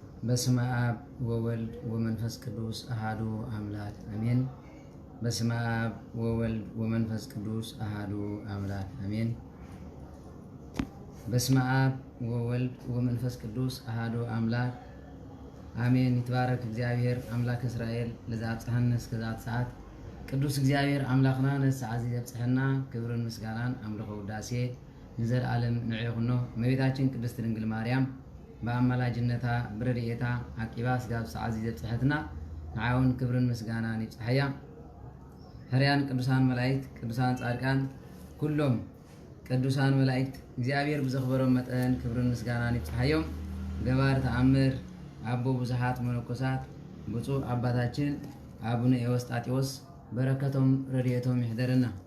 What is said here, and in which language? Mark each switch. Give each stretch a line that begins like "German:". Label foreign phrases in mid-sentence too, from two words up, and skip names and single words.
Geez: በስመ አብ ወወልድ ወመንፈስ ቅዱስ አሃዱ አምላክ አሜን። በስመ አብ ወወልድ ወመንፈስ ቅዱስ አሃዱ አምላክ አሜን። በስመ አብ ወወልድ ወመንፈስ ቅዱስ አሃዱ አምላክ አሜን። ይትባረክ እግዚአብሔር አምላክ እስራኤል ለዛብጽሐነ እስከዛት ሰዓት
Tigrinya: ቅዱስ እግዚአብሔር አምላክና ነሰዓዚ ዘብጽሐና ክብርን ምስጋናን አምልኮ ውዳሴ ለዘላለም ንዕይኹኖ
Amharic: እመቤታችን ቅድስት ድንግል ማርያም
Tigrinya: በአማላጅነታ ብረድኤታ አቂባ ስጋብ ሰዓዚ ዘብጽሐትና ንዓውን ክብርን ምስጋናን ይጽሐያ ሕርያን ቅዱሳን መላእክት ቅዱሳን ጻድቃን ኩሎም ቅዱሳን መላእክት እግዚአብሔር ብዘኽበሮም መጠን ክብርን ምስጋናን ይጽሐዮም ገባር ተአምር አቦ ብዙሓት መነኮሳት
Amharic: ብፁዕ አባታችን
Tigrinya: አቡነ ኤዎስጣቴዎስ በረከቶም ረድኤቶም ይሕደረና።